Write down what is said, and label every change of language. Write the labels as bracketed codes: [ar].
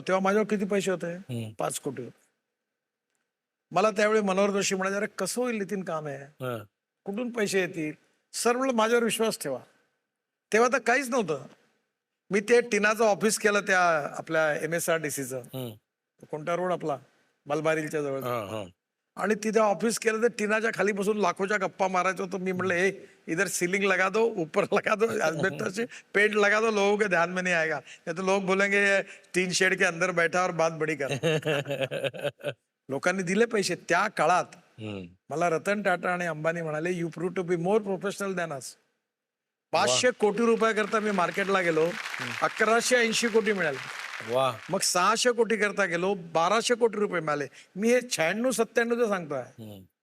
[mr] तेव्हा माझ्यावर किती पैसे होते? 5 कोटी रुपये. मला त्यावेळी मनोहर जोशी म्हणाले, अरे कसं होईल नितीन काम आहे, कुठून पैसे येतील? सर म्हणलं माझ्यावर विश्वास ठेवा. तेव्हा तर काहीच नव्हतं. मी ते टिनाचं ऑफिस केलं त्या आपल्या MSRDCचं, कोणता रोड आपला मलबारीलच्या जवळ, आणि तिथे ऑफिस केलं. तर टिनाच्या खाली बसून लाखोच्या गप्पा मारायचो. तो मी म्हटलं, [hi] हे इधर सीलिंग लगा दो, ऊपर लगा दो, एस्बेस्टस से पेंट लगा दो, लोगों के ध्यान में नहीं आएगा, नहीं तो लोग बोलेंगे ये टीन शेड के अंदर बैठा और बात बड़ी कर. [mr] लोकांनी दिले पैसे. त्या काळात मला रतन टाटा आणि अंबानी म्हणाले, [en] You prove to be more professional than us. [mr] 500 कोटी रुपयाकरता मी मार्केटला गेलो, 1180 कोटी मिळाले. वा. मग 600 कोटी करता गेलो, 1200 कोटी रुपये मिळाले. मी हे 96-97 सांगतोय.